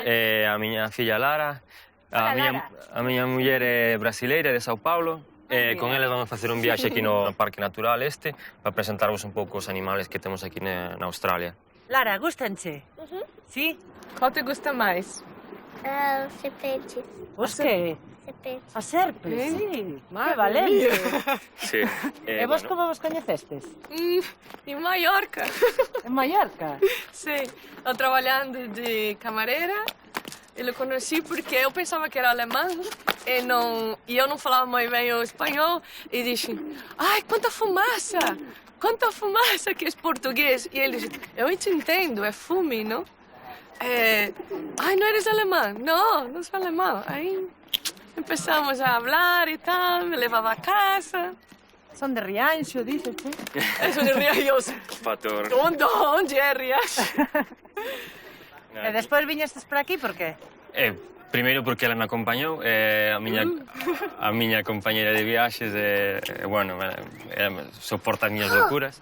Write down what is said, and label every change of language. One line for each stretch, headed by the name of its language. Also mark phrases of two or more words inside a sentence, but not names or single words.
Galician: a miña filla Lara, a miña muller é brasileira de Sao Paulo, con eles vamos facer un viaxe aquí no Parque Natural este para presentarvos un pouco os animales que temos aquí na Australia. Lara, gustanche? Sí?
Portuguese: Qual te gusta mais? Serpentes.
Galician: Os que?
Portuguese: Serpentes.
Galician: A serpes? Sí. Que valente. Sí. E vos como vos coñecestes?
Portuguese: Em Maiorca.
Galician: En Mallorca?
Portuguese: Sim. Eu trabalhando de camareira, eu conheci porque eu pensava que era alemão e eu não falava muito bem o espanhol e disse, ai, quanta fumaça que é português. E ele disse, eu te entendo, é fume, não? Ai, não eres alemã? Não, não sou alemão.
Spanish: Aí empezamos a hablar y tal,
Galician: me levaba a casa. Son de Rianxo, dices, tú? Eso de Rianxo. Pator. Onde é Rianxo? E despois viñestes por aquí, por qué? Primeiro porque ela me acompañou, a miña compañeira de viaxes, bueno, ela soporta as miñas locuras.